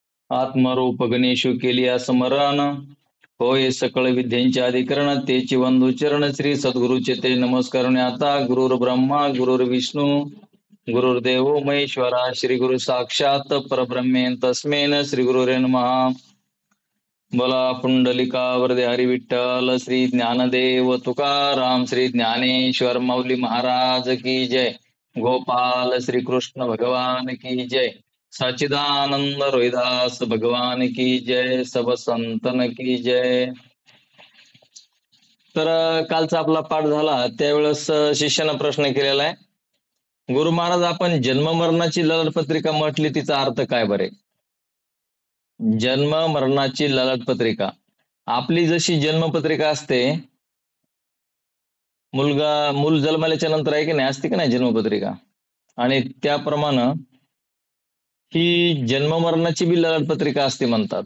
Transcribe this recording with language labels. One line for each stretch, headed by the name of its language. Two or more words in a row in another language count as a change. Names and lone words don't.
Marathi: आत्मरूप गणेशु केलिया स्मरण, होय सकळ विद्यांचे अधिकरण. तेची वंदू चरण श्री सद्गुरुचे ते नमस्करणे.
Sanskrit: आता गुरुर् ब्रह्मा गुरुर्विष्णू गुरुर्देव महेश्वरा, श्री गुरु साक्षात परब्रह्मेन तस्मेन श्री गुरुरे नमः.
Marathi: बोला पुंडलिका वरदे हरी विठ्ठल, श्री ज्ञानदेव तुकाराम, श्री ज्ञानेश्वर माऊली महाराज
Hindi: की जय. गोपाल श्री कृष्ण भगवान की जय. सच्चिदानंद रोहिदास भगवान की जय. सब संतन की जय.
Marathi: तर कालचा आपला पाठ झाला त्यावेळेस शिष्यानं प्रश्न केलेला आहे, गुरु महाराज आपण जन्म मरणाची ललट पत्रिका म्हटली, तिचा अर्थ काय बरे? जन्म मरणाची ललट पत्रिका, आपली जशी जन्मपत्रिका असते, मूल जन्मल्याच्या नंतर आहे की नाही, असते की नाही जन्मपत्रिका, आणि त्याप्रमाणे ही जन्म मरणाची बी ललट पत्रिका असते म्हणतात.